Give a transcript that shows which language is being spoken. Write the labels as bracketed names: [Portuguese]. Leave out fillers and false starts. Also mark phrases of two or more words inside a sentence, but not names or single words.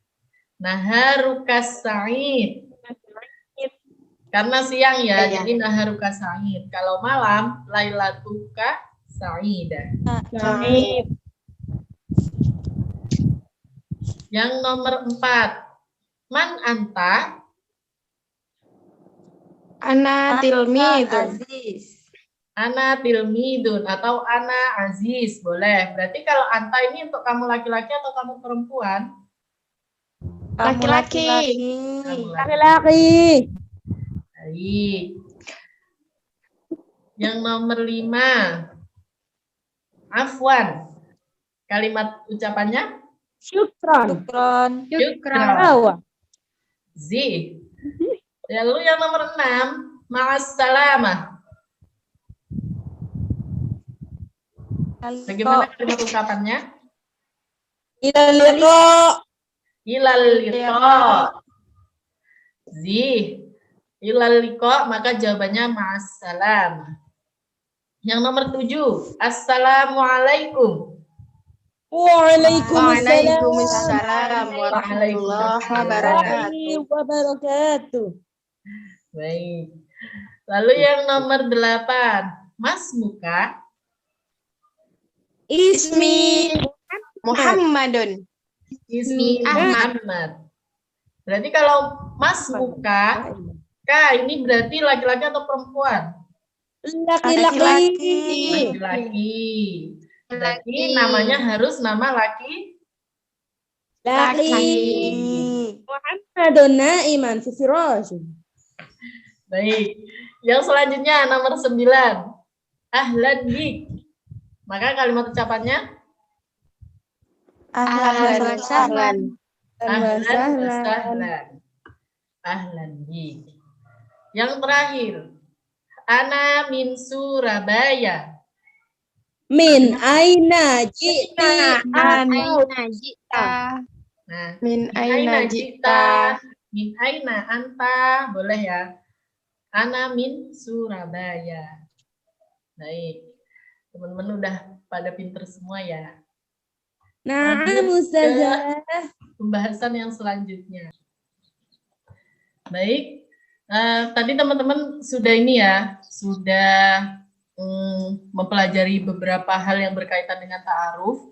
[Arabic] نهارك سعيد. [Indonesian] Karena siang ya, jadi [Arabic] نهارك سعيد. [Indonesian] Kalau malam, [Arabic] ليلتك سعيدة. Sa'id. [Indonesian] Yang nomor 4, [Arabic] من أنت? أنا تلميذ. أنا تلميذ atau أنا عزيز, boleh. [Indonesian] Berarti kalau anta ini untuk kamu laki-laki atau kamu perempuan? Laki-laki. Laki-laki. Baik. Yang nomor 5, afwan. Kalimat ucapannya? [Arabic] Syukron. Syukran. Zi. [Indonesian] Lalu yang nomor 6, ma'assalamah. Bagaimana kalimat ungkapannya? [Arabic] إلى اللقاء. إلى اللقاء. Zi. إلى اللقاء, [Indonesian] maka jawabannya ma'assalamah. Yang nomor 7, [Arabic] assalamualaikum. Waalaikumsalam وعليكم السلام ورحمة الله وبركاته. wabarakatuh. [Indonesian] Baik. Lalu yang nomor 8, Mas Muka. [Arabic] Ismi Muhammadun. Ismi Ahmad. Ahmad. [Indonesian] Berarti kalau Mas Muka, Kak, ini berarti laki-laki atau perempuan? laki-laki. Laki-laki. Berarti namanya harus nama laki. Laki. [Arabic] محمد نائم في الفراش. [Indonesian] Baik. Yang selanjutnya nomor 9, [Arabic] أهلا بك. [Indonesian] Maka kalimat ucapannya [Arabic] أهلا وسهلا. أهلا وسهلا. أهلا بك. [Indonesian] Yang terakhir, [Arabic] أنا من سورابايا. من أين جئت. [Indonesian] Nah, [Arabic] Min aina aina jita, jita. من أين أنت, [Indonesian] boleh ya. [Arabic] أنا من سورابايا. [Indonesian] Baik. Teman-teman udah pada pinter semua ya. [Arabic] نعم أستاذة. [Indonesian] Pembahasan yang selanjutnya. Baik. Tadi teman-teman sudah ini ya, sudah mempelajari beberapa hal yang berkaitan dengan ta'aruf.